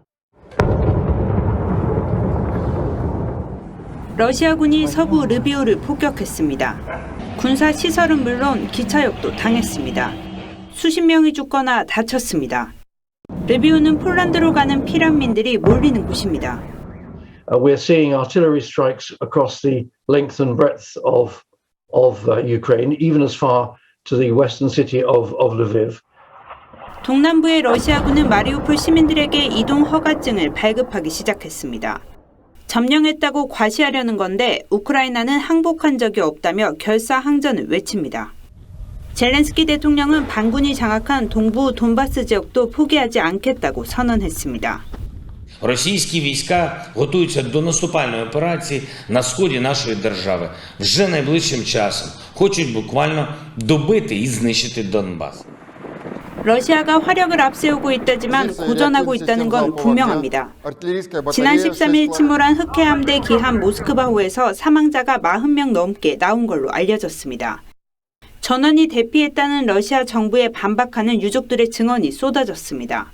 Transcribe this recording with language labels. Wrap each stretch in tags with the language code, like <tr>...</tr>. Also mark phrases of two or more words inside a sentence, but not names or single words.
<ko>러시아군이 서부 르비우를 폭격했습니다. 군사 시설은 물론 기차역도 당했습니다. 수십 명이 죽거나 다쳤습니다. 르비우는 폴란드로 가는 피난민들이 몰리는 곳입니다.</ko> <en>We're seeing artillery strikes across the length and breadth of Ukraine, even as far to the western city of Lviv.</en> <ko>동남부의 러시아군은 마리우폴 시민들에게 이동 허가증을 발급하기 시작했습니다. 점령했다고 과시하려는 건데 우크라이나는 항복한 적이 없다며 결사항전을 외칩니다. 젤렌스키 대통령은 반군이 장악한 동부 돈바스 지역도 포기하지 않겠다고 선언했습니다.</ko> <uk>Російські війська готуються до наступальної операції на сході нашої держави. Вже найближчим часом хочуть буквально добити і знищити Донбас.</uk> <ko>러시아가 화력을 앞세우고 있다지만 고전하고 있다는 건 분명합니다. 지난 13일 침몰한 흑해함대 기한 모스크바호에서 사망자가 40명 넘게 나온 걸로 알려졌습니다. 전원이 대피했다는 러시아 정부에 반박하는 유족들의 증언이 쏟아졌습니다.</ko>